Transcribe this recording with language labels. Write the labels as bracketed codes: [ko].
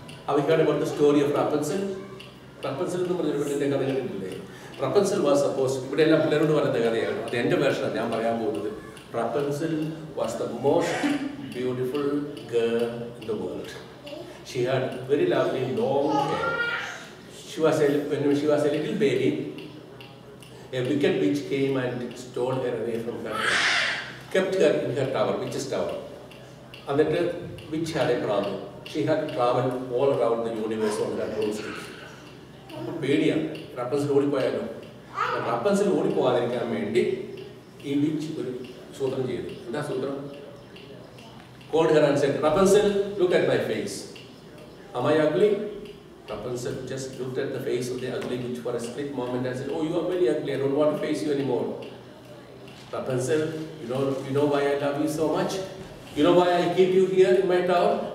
[en] അവിക്കാട് about the story of Rapunzel. [ml] Rapunzel എന്ന് പറഞ്ഞൊരു പെണ്ണിൻ്റെ കഥ കേട്ടിട്ടില്ലേ? [en] Rapunzel was supposed, [ml] ഇവിടെ എല്ലാം പിള്ളേരോട് പറയുന്ന കഥയാണ്. അത് എൻ്റെ വേർഷനാണ് ഞാൻ പറയാൻ പോകുന്നത്. [en] Rapunzel was the most beautiful girl in the world. She had very lovely long hair. When she was a little baby, a wicked witch came and stole her away from her, kept her in her tower, witch's tower. And that witch had a problem. She had to travel all around the universe on that broomstick. [ml] പേടിയാണ്. റപ്പൻസിൽ ഓടിപ്പോയാലോ? റപ്പൻസിൽ ഓടിപ്പോകാതിരിക്കാൻ വേണ്ടി ഈ which ഒരു സൂത്രം ചെയ്തു. എന്താ സൂത്രം? [en] Called her and said, Rapunzel, look at my face. Am I ugly? Rapunzel just looked at the face of the ugly witch for a split moment and said, oh, you are very ugly. I don't want to face you anymore. Rapunzel, you know why I love you so much? You know why I keep you here in my tower?